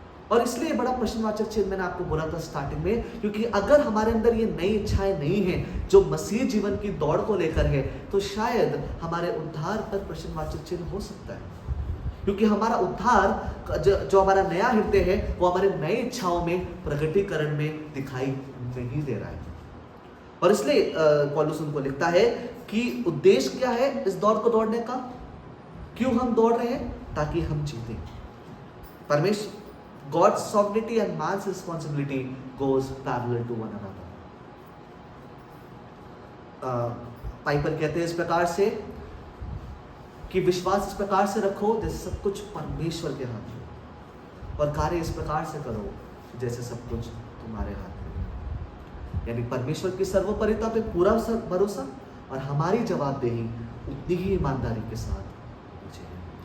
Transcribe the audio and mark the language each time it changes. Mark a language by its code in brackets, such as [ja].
[hi] और इसलिए बड़ा प्रश्नवाचक चिन्ह मैंने आपको बोला था स्टार्टिंग में, क्योंकि अगर हमारे अंदर ये नई इच्छाएं नहीं हैं जो मसीह जीवन की दौड़ को लेकर है, तो शायद हमारे उद्धार पर प्रश्नवाचक चिन्ह हो सकता है, क्योंकि हमारा उद्धार जो हमारा नया हृदय है वो हमारे नई इच्छाओं में, प्रगटीकरण में दिखाई नहीं दे रहा है। और इसलिए पौलुस उनको लिखता है कि उद्देश्य क्या है इस दौड़ को दौड़ने का, क्यों हम दौड़ रहे हैं? ताकि हम जीते। [en] परमेश्वर, God's sovereignty and man's responsibility goes parallel to one another. [hi] Piper कहते हैं इस प्रकार से कि विश्वास इस प्रकार से रखो जैसे सब कुछ परमेश्वर के हाथ में, और कार्य इस प्रकार से करो जैसे सब कुछ तुम्हारे हाथ में। यानी परमेश्वर की सर्वोपरिता पे पूरा भरोसा और हमारी जवाबदेही उतनी ही ईमानदारी के साथ चाहिए।